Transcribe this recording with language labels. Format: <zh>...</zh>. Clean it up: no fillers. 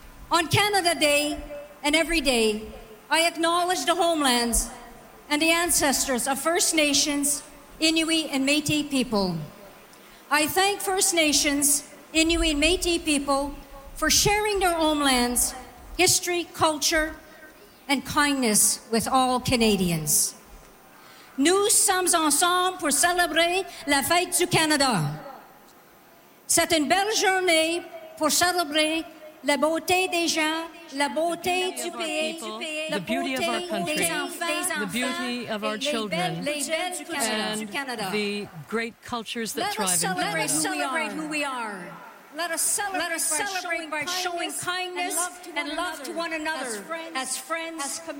<en>On Canada Day and every day, I acknowledge the homelands and the ancestors of First Nations, Inuit, and Métis people. I thank First Nations, Inuit, and Métis people for sharing their homelands, history, culture, and kindness with all Canadians.</en> <fr>Nous sommes ensemble pour célébrer la fête du Canada. C'est une belle journée pour célébrer la beauté des gens, la beauté du pays,</fr> <en>the beauty of our country, the beauty of our children, and the great cultures that thrive in Canada. Let us celebrate who we are. Let us celebrate by showing kindness and love to one another as friends,</en>